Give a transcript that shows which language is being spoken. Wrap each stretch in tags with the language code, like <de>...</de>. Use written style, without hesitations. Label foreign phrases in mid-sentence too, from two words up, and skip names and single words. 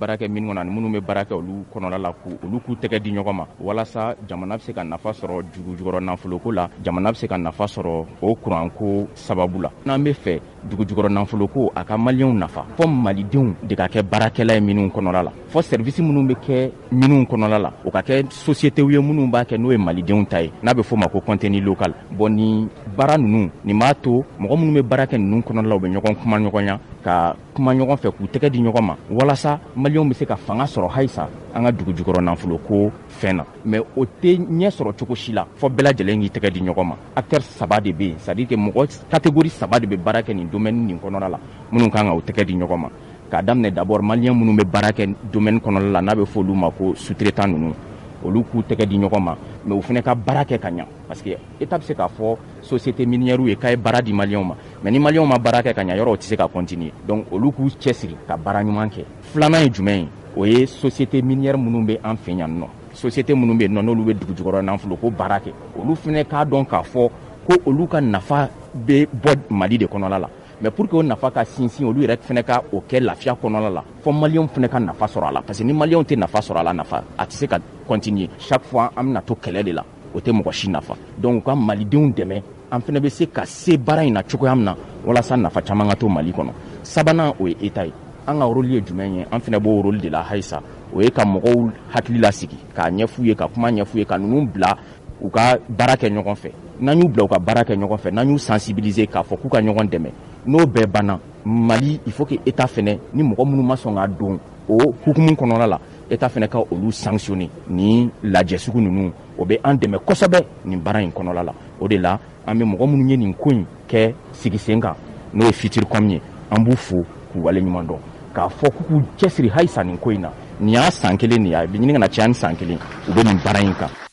<bm>baara kɛ minnu kɔnɔ ani minnu bɛ baara kɛ olu kɔnɔla la olu k'u tɛgɛ di ɲɔgɔn ma walasa jamana bɛ se ka nafa sɔrɔ dugu jukɔrɔ nafoloko la jamana bɛ se ka nafa sɔrɔ o kuranko sababu la n'an bɛ fɛ dugu jukɔrɔ nafoloko a ka maliyɛnw nafa fɔ malidenw de ka kɛ baarakɛla ye minnu kɔnɔla la fɔ service minnu bɛ kɛ minnu kɔnɔla la o ka kɛ sociétés ye minnu b'a kɛ n'o ye malidenw ta ye n'a bɛ fɔ o ma ko</bm> <fr>contenu local</fr> <bm>bon nin baara ninnu nin b'a to mɔgɔ minnu bɛ baara kɛ ninnu kɔnɔla la u bɛ ɲɔgɔn kuma ɲɔgɔnya ka kuma ɲɔgɔn fɛ k'u tɛgɛ di ɲɔgɔn ma walasa maliyɛnw bɛ se ka fanga sɔrɔ halisa an ka dugu jukɔrɔ nafoloko fɛn na mais o tɛ ɲɛ sɔrɔ cogo si la fɔ bɛɛ lajɛlen k'i tɛgɛ di ɲɔgɔn ma acteurs saba de bɛ yen</bm> <fr>c'est à dire que</fr> <bm>mɔgɔ catégorie saba de bɛ baara kɛ nin domaine nin kɔnɔna la minnu kan ka o tɛgɛ di ɲɔgɔn ma k'a daminɛ d'abord maliyɛn minnu bɛ baara kɛ domaine kɔnɔna la n'a bɛ fɔ olu ma ko sous-traitant ninnu olu k'u tɛgɛ di ɲɔgɔn ma mais u fana ka baara kɛ ka ɲa</bm> <fr>parce que</fr> <bm>état bɛ se k'a fɔ</bm> <fr>société minière</fr> <bm>ye k'a ye baara di maliyɛnw ma mais ni maliyɛnw ma baara kɛ ka ɲa yɔrɔ o tɛ se ka continuer donc olu k'u cɛsiri ka baara ɲuman kɛ filanan ye jumɛn ye o ye</bm> <fr>société minière</fr> <bm>minnu bɛ an fɛ yan nɔ société minnu bɛ yen nɔ n'olu bɛ dugu jukɔrɔ nafoloko baara kɛ olu fana k'a dɔn k'a fɔ ko olu ka nafa bɛ bɔ Mali de kɔnɔla la</bm> <fr>mais pour que</fr> <bm>o nafa ka sinsin olu yɛrɛ fana ka o kɛ lafiya kɔnɔla la fɔ maliyɛnw fana ka nafa sɔrɔ a la</bm> <fr>parce que</fr> <bm>ni maliyɛnw tɛ nafa sɔrɔ a la nafa a tɛ se ka</bm> <fr>continuer chaque fois</fr> <bm>an bɛna to kɛlɛ de la o tɛ mɔgɔ si nafa donc u ka malidenw dɛmɛ an fana bɛ se ka se baara in na cogoya min na walasa nafa caman ka to Mali kɔnɔ sabanan o ye état ye an ka rôle ye jumɛn ye an fana b'o rôle de la halisa o ye ka mɔgɔw hakili lasigi k'a ɲɛf'u ye ka kuma ɲɛf'u ye ka ninnu bila u ka baara kɛ ɲɔgɔn fɛ n'an y'u bila u ka baara kɛ ɲɔgɔn fɛ n'an y'u sensibiliser k'a fɔ k'u ka ɲɔgɔn dɛmɛ n'o bɛɛ banna Mali</bm> <fr>il faut que</fr> <bm>état fɛnɛ ni mɔgɔ minnu ma sɔn ka don o hukumu kɔnɔna la état fɛnɛ ka olu sanctionner ni lajɛ sugu ninnu o bɛ an dɛmɛ kosɛbɛ nin baara in kɔnɔna la o de la an bɛ mɔgɔ minnu ye nin ko in kɛ sigi sen kan n'o ye Futurcom ye an b'u fo k'u waleɲuman dɔn k'a fɔ k'u cɛsiri halisa nin ko in na nin y'a san kelen de ye a bɛ ɲini ka na caya ni san kelen u bɛ nin baara in kan.</bm>